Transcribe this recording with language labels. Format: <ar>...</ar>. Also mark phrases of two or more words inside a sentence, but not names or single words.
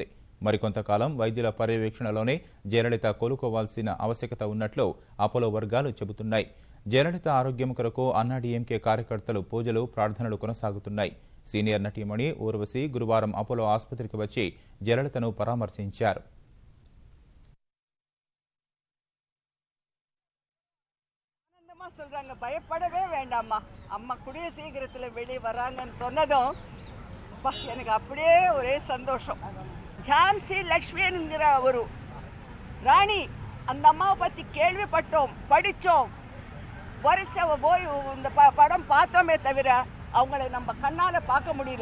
<te>మరికొంతకాలం వైద్యుల పర్యవేక్షణలోనే జయలలిత కోలుకోవాల్సిన ఆవశ్యకత ఉన్నట్లు అపోలో వర్గాలు చెబుతున్నాయి. జయలలిత ఆరోగ్యం కొరకు అన్నాడీఎంకే కార్యకర్తలు పూజలు ప్రార్థనలు కొనసాగుతున్నాయి. సీనియర్ నటీమణి ఊర్వశి గురువారం అపోలో ఆసుపత్రికి వచ్చి జయలలితను పరామర్శించారు.</te> <ta>சொல்றாங்க பயப்படவே வேண்டாம்மா, அம்மா கூடிய சீக்கிரத்துல வெளியே வராங்கன்னு சொன்னதும் எனக்கு அப்படியே ஒரே சந்தோஷம். ஜான்சி லட்சுமி என்கிற ஒரு ராணி, அந்த அம்மாவை பத்தி கேள்விப்பட்டோம், படிச்சோம், போய் இந்த படம் பார்த்தோமே தவிர அவங்களை நம்ம கண்ணால பார்க்க முடியல.</ta>